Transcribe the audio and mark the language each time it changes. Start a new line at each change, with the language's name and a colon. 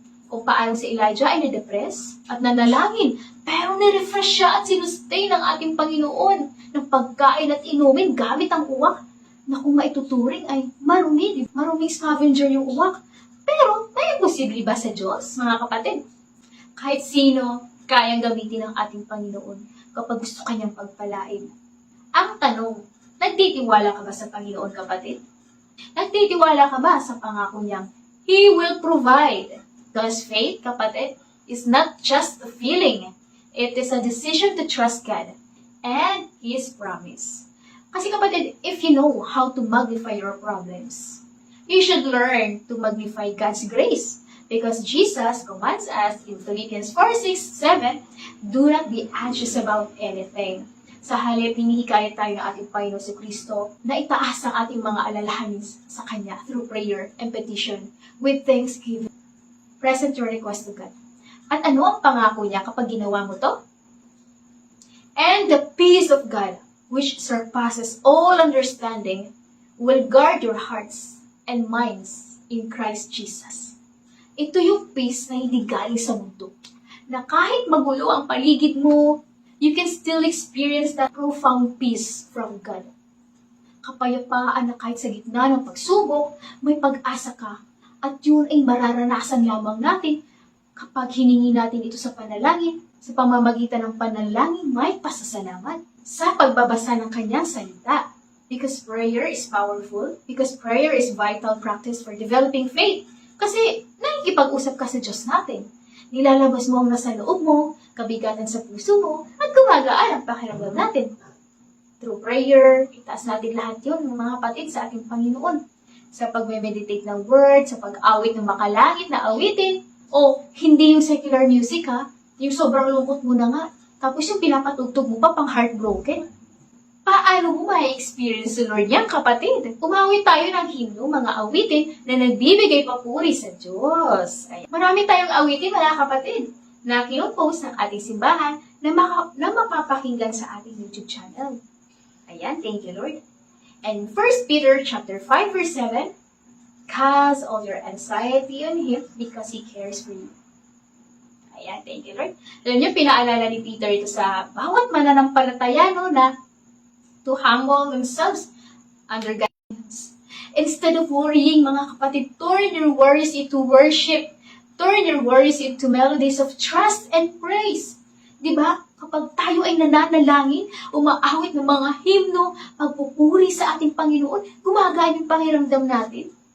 Filipino: Kung paano si Elijah ay na-depress at nanalangin, pero ni-refresh siya at sinustain ng ating Panginoon ng pagkain at inumin gamit ang uwak na kung maituturing ay marumi, maruming scavenger yung uwak. Pero, may posible ba sa Diyos, mga kapatid? Kahit sino, kayang gamitin ng ating Panginoon kapag gusto kanyang pagpalain. Ang tanong, nagtitiwala ka ba sa Panginoon, kapatid? Nagtitiwala ka ba sa pangako niyang
English: He will provide? Because faith, kapatid, is not just a feeling. It is a decision to trust God and His promise.
Filipino: Kasi kapatid,
English: if you know how to magnify your problems, you should learn to magnify God's grace. Because Jesus commands us in Philippians 4:6-7, do not be anxious about anything.
Filipino: Sa halip, hinihikayat tayo ng ating Panginoon si Kristo na itaas ang ating mga alalahanin sa Kanya
English: through prayer and petition with thanksgiving. Present your request to God.
Filipino: At ano ang pangako niya kapag ginawa mo to?
English: And the peace of God, which surpasses all understanding, will guard your hearts and minds in Christ Jesus.
Filipino: Ito yung peace na hindi galing sa mundo. Na kahit magulo ang paligid mo,
English: you can still experience that profound peace from God.
Filipino: Kapayapaan na kahit sa gitna ng pagsubok, may pag-asa ka. At yun ay mararanasan lamang natin kapag hiningi natin ito sa panalangin. Sa pamamagitan ng panalangin, may pasasalamat sa pagbabasa ng kanyang salita.
English: Because prayer is powerful, because prayer is vital practice for developing faith.
Filipino: Kasi nakikipag-usap ka sa Diyos natin. Nilalabas mo ang nasa loob mo, kabigatan sa puso mo, at gumagaan ang pakiramdam natin.
English: Through prayer,
Filipino: itaas natin lahat yun, mga kapatid, sa ating Panginoon. Sa pag-meditate ng word, sa pag-awit ng makalangit na awitin, o hindi yung secular music ha, yung sobrang lungkot mo na nga, tapos yung pinapatugtog mo pa pang heartbroken. Paano mo ma-experience the Lord yan, kapatid? Umawit tayo ng himno, mga awitin na nagbibigay papuri sa Diyos. Ayan. Marami tayong awitin, mga kapatid, na kinopost ng ating simbahan na mapapakinggan sa ating YouTube channel.
English: Ayan, thank you, Lord. And 1 Peter chapter 5, verse 7, cast all your anxiety on Him because He cares for you. Ayan, thank you, Lord.
Filipino: Alam niyo, pinaalala ni Peter ito sa bawat mananampalataya, no, na
English: to humble themselves under guidance. Instead of worrying, mga kapatid, turn your worries into worship. Turn your worries into melodies of trust and praise.
Filipino: Diba? Kapag tayo ay nananalangin, umaawit ng mga himno, pagpupuri sa ating Panginoon, gumagaan yung pakiramdam natin.